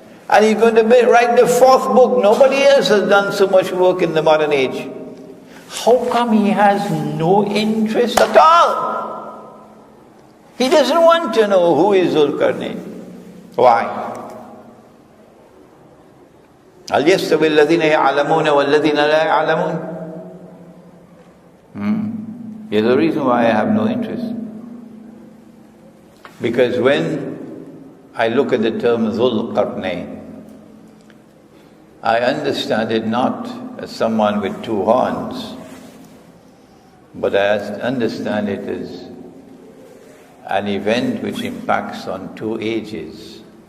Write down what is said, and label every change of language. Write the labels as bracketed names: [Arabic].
[English] And he's going to write the 4th book. Nobody else has done so much work in the modern age. How come he has no interest at all? He doesn't want to know who is Zulkarnain. Why? [Arabic] هل يستوي الذين يعلمون والذين لا يعلمون? [English] Here's the reason why I have no interest. Because when I look at the term Zulkarnain, I understand it not as someone with 2 horns, but I understand it as an event which impacts on 2 ages.